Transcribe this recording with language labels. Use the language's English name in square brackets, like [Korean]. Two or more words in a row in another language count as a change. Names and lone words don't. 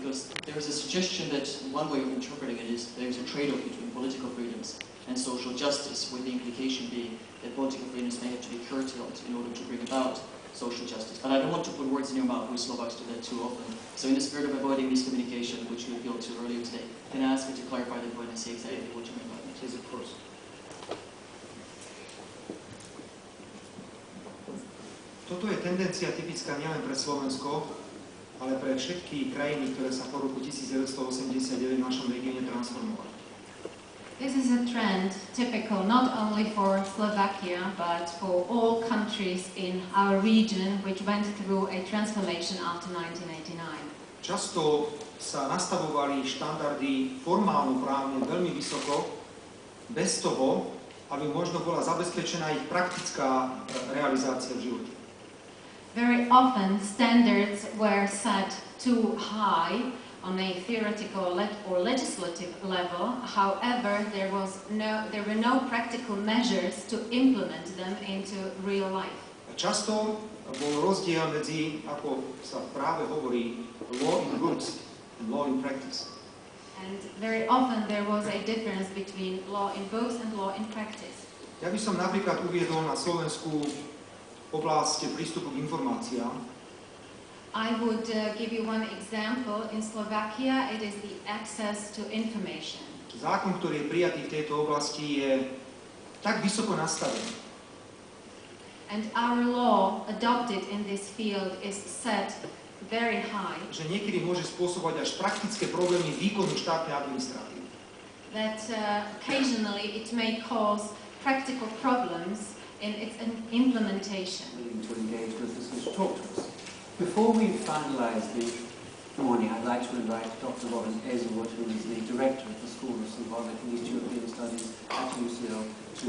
[English] Because there is a suggestion that one way of interpreting it is there is a trade-off between political freedoms and social justice, with the implication being that political freedoms may have to be curtailed in order to bring about social justice. But I don't want to put words in your mouth. We Slovaks do that too often. So in the spirit of avoiding miscommunication, which you appealed to earlier today, can I ask you to clarify the point and say exactly what you mean by that? Yes, of course. [Slovak] Toto je tendencia typická nielen pre Slovensko, ale pre všetky krajiny, ktoré sa po roku 1989 v našom regióne transformovali. [English] This is a trend typical not only for Slovakia, but for all countries in our region which went through a transformation after 1989. [Slovak] Často sa nastavovali štandardy formálno-právne veľmi vysoko, bez toho, aby možno bola zabezpečená ich praktická realizácia v živote. [English] Very often standards were set too high on a theoretical or legislative level. However, there were no practical measures to implement them into real life. [Slovak] Často bol rozdiel medzi, ako sa práve hovorí, [English] law in books and law in practice. And very often there was a difference between law in books and law in practice. [Slovak] Ja by som napríklad uviedol na Slovensku oblasť prístupu k informáciám. [English] I would give you one example. In Slovakia, it is the access to information. [Slovak] Zákon, ktorý je prijatý v tejto oblasti, je tak vysoko nastavený. [English] And our law adopted in this field is set very high. [Slovak] Že niekedy môže spôsobovať až praktické problémy výkonu štátnej administratívy. [English] That occasionally it may cause practical problems in its implementation. To engage with us and to talk to us. Before we finalise the morning, I'd like to invite Dr. Robin Hazelwood, who is the director of the School of Slavonic and East European Studies at UCL, to...